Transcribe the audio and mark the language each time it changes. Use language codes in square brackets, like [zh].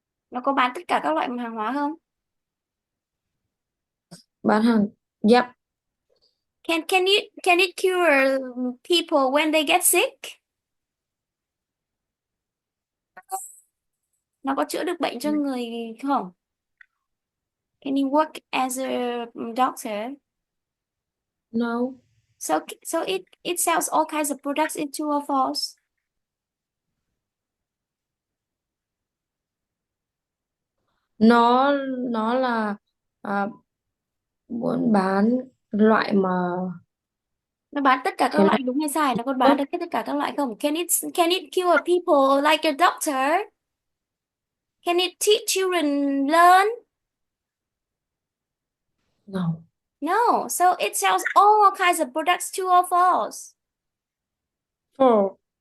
[vi] Nó có bán tất cả các loại hàng hóa không? bán hàng. Yep. [en] Can it cure people when they get sick? [vi] Nó có chữa được bệnh cho người không? [en] Can you work as a doctor? No. So it sells all kinds of products in true or false? [vi] Nó là buôn bán loại mà Nó bán tất cả các cái loại loại đúng hay sai? Nó có bán tốt. được hết tất cả các loại không? [en] Can it cure people like a doctor? Can it teach children learn? No. No. So it sells all kinds of products, true or false? For